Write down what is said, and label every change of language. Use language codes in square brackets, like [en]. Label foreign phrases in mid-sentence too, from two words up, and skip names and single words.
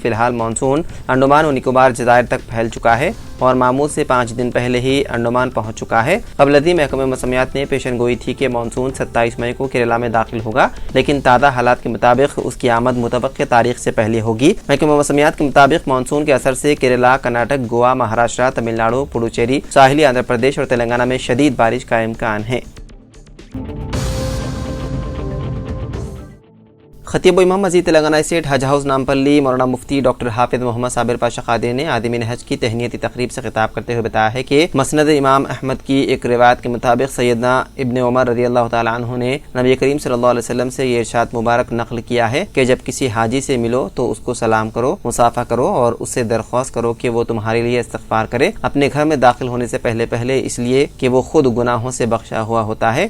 [ur] فی الحال مانسون انڈمان و نکوبار جزائر تک پھیل چکا ہے اور معمول سے 5 دن پہلے ہی انڈمان پہنچ چکا ہے۔ قبل ازیں محکمہ موسمیات نے پیشن گوئی تھی کہ مانسون 27 مئی کو کیرالہ میں داخل ہوگا، لیکن تازہ حالات کے مطابق اس کی آمد متوقع تاریخ سے پہلے ہوگی۔ محکمہ موسمیات کے مطابق مانسون کے اثر سے کیرالہ، کرناٹک، گوا، مہاراشٹر، تمل ناڈو، پڈوچیری، ساحلی آندھرا پردیش اور تلنگانہ میں شدید بارش کا امکان ہے۔ خطیب و امام مسجد تلنگانہ اسٹیٹ حج ہاؤس نامپلی مولانا مفتی ڈاکٹر حافظ محمد صابر پاشا قادری نے عادمین حج کی تہنیتی تقریب سے خطاب کرتے ہوئے بتایا ہے کہ مسند امام احمد کی ایک روایت کے مطابق سیدنا ابن عمر [ar] رضی اللہ تعالی عنہ [ur] نے نبی کریم [ar] صلی اللہ علیہ وسلم [ur] سے یہ ارشاد مبارک نقل کیا ہے کہ جب کسی حاجی سے ملو تو اس کو سلام کرو، مصافحہ کرو اور اس سے درخواست کرو کہ وہ تمہارے لیے استغفار کرے، اپنے گھر میں داخل ہونے سے پہلے اس لیے کہ وہ خود گناہوں سے بخشا ہوا ہوتا ہے۔